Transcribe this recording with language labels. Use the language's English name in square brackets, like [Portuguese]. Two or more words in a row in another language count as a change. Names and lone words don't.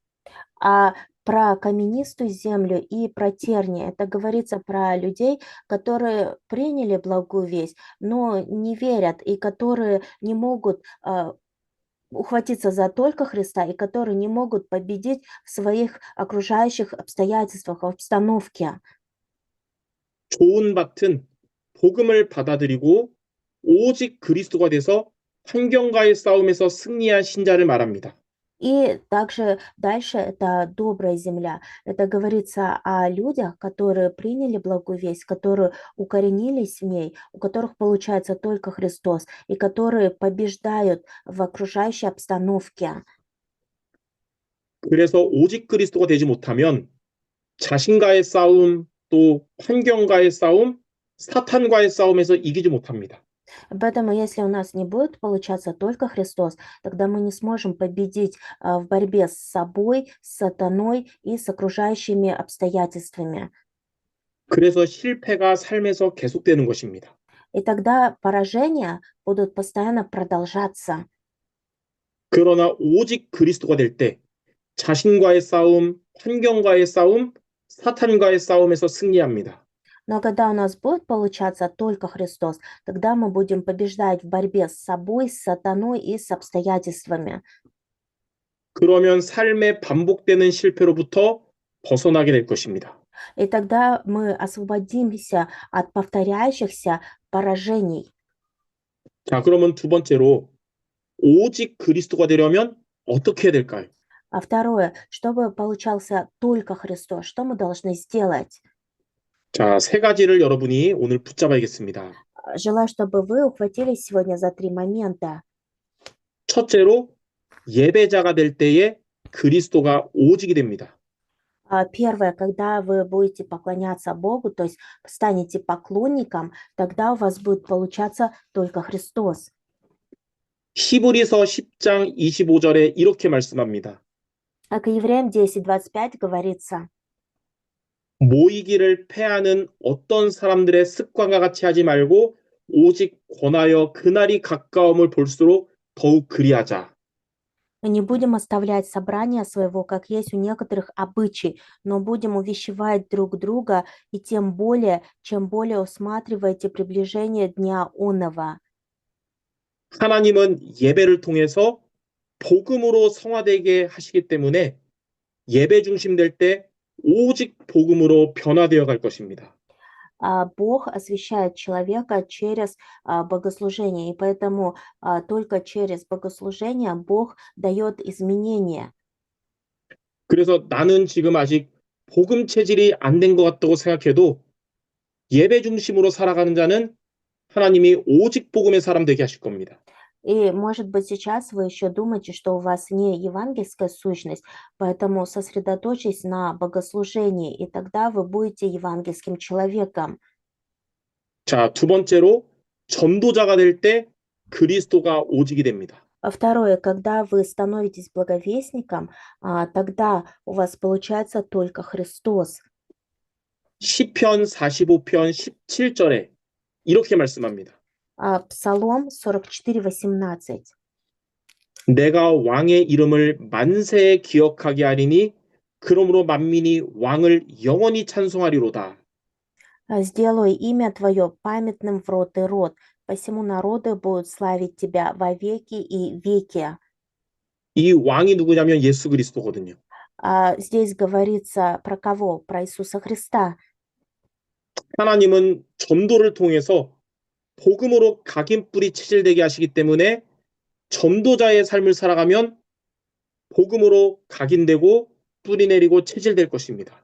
[Russian] А про каменистую землю и про тернии это говорится про людей, которые приняли благую весть, но не верят и которые не могут ухватиться за только Христа и которые не могут победить в своих окружающих обстоятельствах, обстановке. [Korean] 좋은 밭은 복음을 받아들이고 오직 그리스도가 돼서 환경과의 싸움에서 승리한 신자를 말합니다. [Russian] И также дальше это добрая земля. Это говорится о людях, которые приняли благую весть, которые укоренились в ней, у которых получается только Христос, и которые побеждают в окружающей обстановке. [Korean] 그래서 오직 그리스도가 되지 못하면 자신과의 싸움, 또 환경과의 싸움, 사탄과의 싸움에서 이기지 못합니다. [Russian] Поэтому, если у нас не будет получаться только Христос, тогда мы не сможем победить в борьбе с собой, с сатаной и с окружающими обстоятельствами. [Korean] 그래서 실패가 삶에서 계속되는 것입니다. [Russian] И тогда поражения будут постоянно продолжаться. [Korean] 그러나 오직 그리스도가 될 때 자신과의 싸움, 환경과의 싸움, 사탄과의 싸움에서 승리합니다. [Russian] Но когда у нас будет получаться только Христос, тогда мы будем побеждать в борьбе с собой, с сатаной и с обстоятельствами. [Korean] 그러면 삶의 반복되는 실패로부터 벗어나게 될 것입니다. [Russian] И тогда мы освободимся от повторяющихся поражений. [Korean] 자, 그러면 두 번째로 오직 그리스도가 되려면 어떻게 해야 될까요? [Russian] А второе, чтобы получался только Христос, что мы должны сделать? [Korean] 자, 세 가지를 여러분이 오늘 붙잡아야겠습니다. [Russian] Желаю, чтобы вы ухватились сегодня за 3 момента. [Korean] 첫째로 예배자가 될 때에 그리스도가 오직이 됩니다. [Russian] Первое, когда вы будете поклоняться Богу, то есть станете поклонником, тогда у вас будет получаться только Христос. [Korean] 히브리서 10장 25절에 이렇게 말씀합니다. [Russian] А к Евреям 10:25 говорится: [Korean] 모이기를 패하는 어떤 사람들의 습관과 같이 하지 말고 오직 권하여 그날이 가까움을 볼수록 더욱 그리하자. [Russian] Не будем оставлять собрания своего, как есть у некоторых обычай, но будем увещевать друг друга, и тем более, чем более усматриваете приближение дня оного. [Korean] 하나님은 예배를 통해서 복음으로 성화되게 하시기 때문에 예배 중심 될 때 오직 복음으로 변화되어 갈 것입니다. [Russian] Бог освящает человека через богослужение, и поэтому только через богослужение Бог дает изменения. [Korean] 그래서 나는 지금 아직 복음 체질이 안 된 것 같다고 생각해도 예배 중심으로 살아가는 자는 하나님이 오직 복음의 사람 되게 하실 겁니다. [Russian] И, может быть, сейчас вы еще думаете, что у вас не евангельская сущность, поэтому сосредоточьтесь на богослужении, и тогда вы будете евангельским человеком. [Korean] 자, 두 번째로 전도자가 될 때 그리스도가 오직이 됩니다. [Russian] Второе, когда вы становитесь благовестником, тогда у вас получается только Христос. [Korean] 시편 45편 17절에 이렇게 말씀합니다. [Russian] Псалом 44:18. [Korean] 내가 왕의 이름을 만세에 기억하게 하리니 그러므로 만민이 왕을 영원히 찬송하리로다. [Russian] Сделаю имя Твое памятным в род и род, посему народы будут славить Тебя во веки и веки. [Korean] 이 왕이 누구냐면 예수 그리스도거든요. [Russian] Здесь говорится про кого? Про Иисуса Христа. [Korean] 하나님은 전도를 통해서 복음으로 각인뿔이 체질되게 하시기 때문에 전도자의 삶을 살아가면 복음으로 각인되고 뿌리 내리고 체질될 것입니다.